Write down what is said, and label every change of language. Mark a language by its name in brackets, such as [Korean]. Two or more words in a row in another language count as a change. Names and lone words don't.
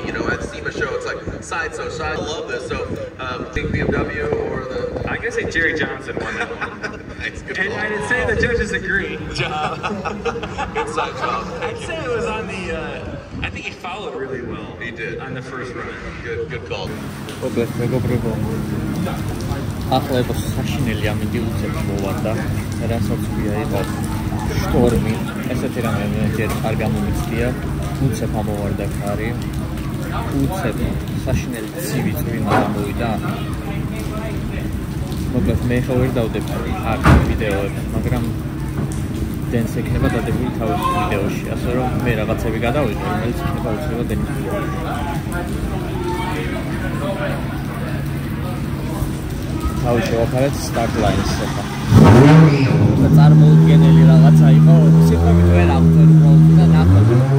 [English] You know, at SEMA show, it's like side so side. I love this. So, think BMW or the? I'm gonna say Jerry Johnson won that one. Nice, good And call. I'd say the judges agree. Good side job. I'd say it was on the. I think he followed really well. He did. On the first run. Good call. [Georgian] მოკლედ მეგობრებო, ახლა იყო საშინელი ამინდი უცებ მოვარდა, რასაც ქვია იყო შტორმი, ესეთი რამე ჯერ არ გამომიცდია, უცებ ამოვარდა ქარი, უცებ საშინელი ცივი წვიმა გამოვიდა. მოკლედ მე ხო ვერ დავდებ აქ ვიდეოებს, მაგრამ დენს ექნება დადებული თავის ვიდეოში, ასე რომ მე რაღაცები გადავიღე, რომელიც იქნება უცებ დენის ვიდეოში. თავი შევაფარეთ [English] start line- [Georgian] ს ახლა. და წარმოუდგენელი რაღაცა იყო, სიტყვებით ვერ აღწერულ და ნახოთ.